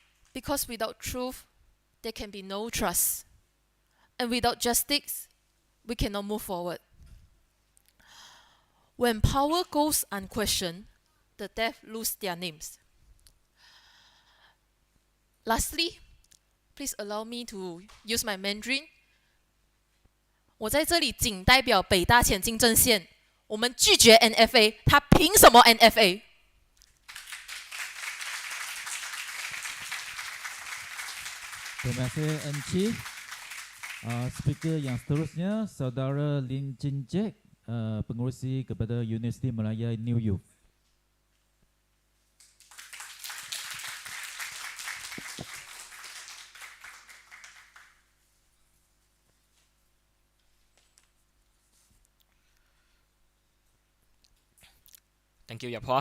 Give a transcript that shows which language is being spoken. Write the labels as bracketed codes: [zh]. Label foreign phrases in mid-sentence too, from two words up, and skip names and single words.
[en] Because without truth, there can be no trust. And without justice, we cannot move forward. When power goes unquestioned, the deaf lose their names. Lastly, please allow me to use my Mandarin. [zh] 我在这里仅代表北大前进阵线，我们拒绝 NFA， 他凭什么 NFA？ [ms] Terima kasih Encik. Speaker yang seterusnya, Saudara Lin Chin Jack, pengerusi kepada Universiti Malaya New Youth. [en] Thank you, Yapwa.